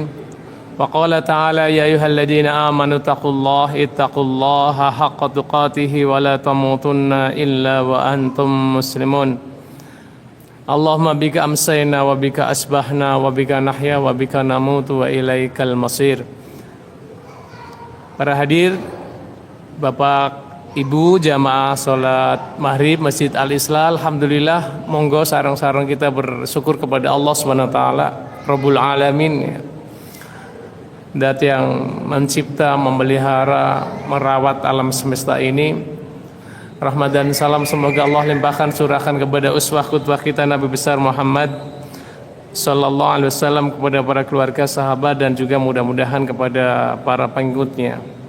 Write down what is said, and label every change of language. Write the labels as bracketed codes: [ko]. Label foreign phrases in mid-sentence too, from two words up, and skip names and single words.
[ar] وقال تعالى يا أيها الذين آمنوا تقوا الله اتقوا الله حق تقاته ولا تموتن إلا وأنتم مسلمون. اللهم بك أمسينا وبك أصبحنا وبك نحيا وبك نموت وإليك المصير. [id] Para hadir, Bapak Ibu jamaah salat maghrib Masjid Al-Islah, alhamdulillah, [jv] monggo sareng-sareng [id] kita bersyukur kepada Allah [ar] سبحانه وتعالى، رب العالمين, [id] Dat yang mencipta, memelihara, merawat alam semesta ini. Rahmat dan salam semoga Allah limpahkan, curahkan kepada [ar] أسوة قدوة [id] kita Nabi besar Muhammad [ar] صلى الله عليه وسلم, [id] kepada para keluarga, sahabat, dan juga mudah-mudahan kepada para pengikutnya.